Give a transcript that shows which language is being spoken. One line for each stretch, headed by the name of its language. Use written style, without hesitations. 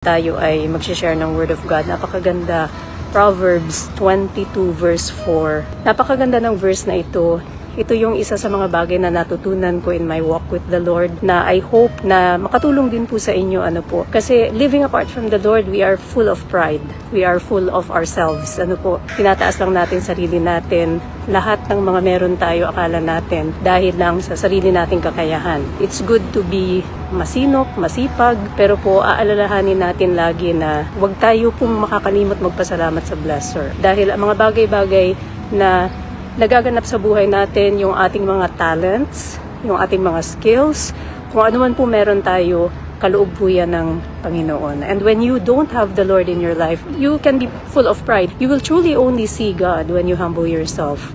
Filipino: Tayo ay mag-share ng Word of God. Napakaganda. Proverbs 22 verse 4. Napakaganda ng verse na ito. Ito yung isa sa mga bagay na natutunan ko
English: in my walk with the Lord
Filipino: na I hope na makatulong din po sa inyo.
English: Kasi living apart from the Lord, we are full of pride. We are full of ourselves.
Filipino: Tinataas lang natin sarili natin. Lahat ng mga meron tayo akala natin dahil lang sa sarili nating kakayahan.
English: It's good to be
Filipino: masinop, masipag, pero po aalalahanin natin lagi na huwag tayo pong makakalimot magpasalamat sa blesser. Dahil ang mga bagay-bagay na nagaganap sa buhay natin, yung ating mga talents, yung ating mga skills, kung ano man po meron tayo, kaloob po yan ng Panginoon.
English: And when you don't have the Lord in your life, you can be full of pride. You will truly only see God when you humble yourself.